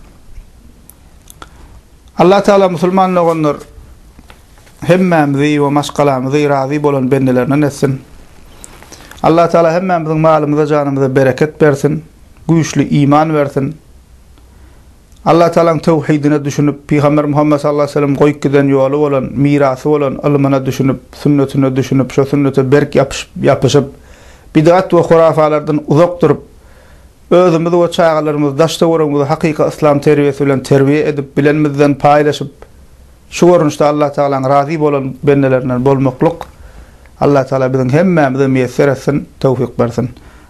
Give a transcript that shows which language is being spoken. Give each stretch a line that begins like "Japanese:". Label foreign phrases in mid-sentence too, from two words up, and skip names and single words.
Turkmen: Allah Taala musulman doganlar hemmemizi we maşgalamyzy razy bolan bendelerine etsin. Allah Taala hemmemizin malymyza, janymyza bereket bersin, güýçli iman bersin. Allah Taala'nın tevhidine düşünüp Peygamber Muhammed
Arabic: صلى الله عليه وسلم
Turkmen: goýup giden ýoly bolan, mirasy bolan ilmine düşünüp, sünnetine düşünüp, şo sünnete berk yapyşyp, bid'at we hurafalardan uzak durup, özümüzi we çağalarymyzy, daşda görüňmizi hakyky İslam terbiyesi bilen terbiye edip, bilenmizden paýlaşyp, şu görnüşde Allah Taala'nın razy bolan bendelerinden bolmaklyk Allah Taala biziň hemmemize meýesser etsin, tawfik bersin.